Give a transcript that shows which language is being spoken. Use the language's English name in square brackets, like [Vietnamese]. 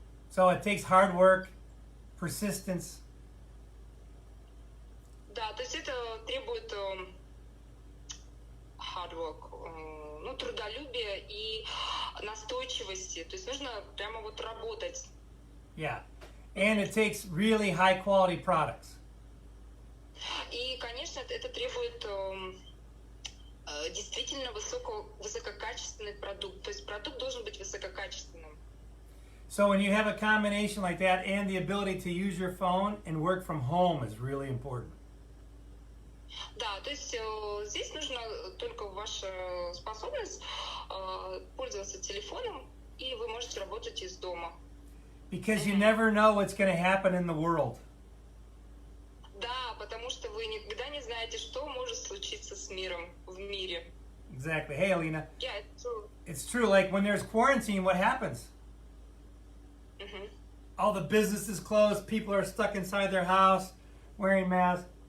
[English] So it takes hard work, persistence. [Russian] Да, то есть это требует [English] hard work, [Russian] трудолюбия и настойчивости. То есть нужно прямо вот работать. [English] Yeah. And it takes really high quality products. [Russian] И, конечно, это требует действительно высококачественный продукт. То есть продукт должен быть высококачественным. [English] So when you have a combination like that and the ability to use your phone and work from home is really important. [Russian] Да, то есть здесь нужна только ваша способность пользоваться телефоном, и вы можете работать из дома. [English] Because you never know what's going to happen in the world. [Russian] Да, потому что вы никогда не знаете, что может случиться с миром, в мире. [English] Exactly. Hey, Alina. Yeah, it's true. It's true. Like when there's quarantine, what happens? All the businesses closed. People are stuck inside their house wearing masks.